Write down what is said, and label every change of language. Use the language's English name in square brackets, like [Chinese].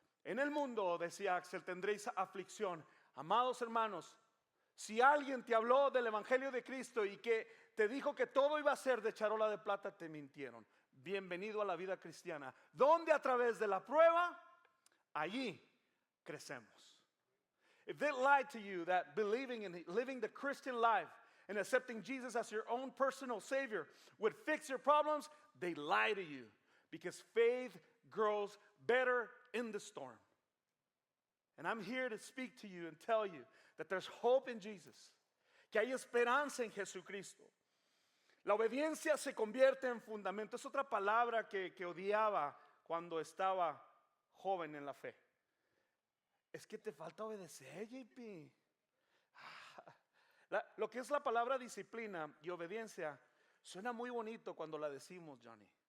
[Spanish] En el mundo, decía Axel, tendréis aflicción. Amados hermanos, si alguien te habló del evangelio de Cristo y que te dijo que todo iba a ser de charola de plata, te mintieron. Bienvenido a la vida cristiana, donde a través de la prueba, allí crecemos. [English] If they lied to you that believing in living the Christian life and accepting Jesus as your own personal Savior would fix your problems, they lie to you, because faith grows better in the storm. And I'm here to speak to you and tell you that there's hope in Jesus, [Spanish] que hay esperanza en Jesucristo. La obediencia se convierte en fundamento. Es otra palabra que odiaba cuando estaba joven en la fe. Es que te falta obedecer, JP. Lo que es la palabra disciplina y obediencia suena muy bonito cuando la decimos, Johnny.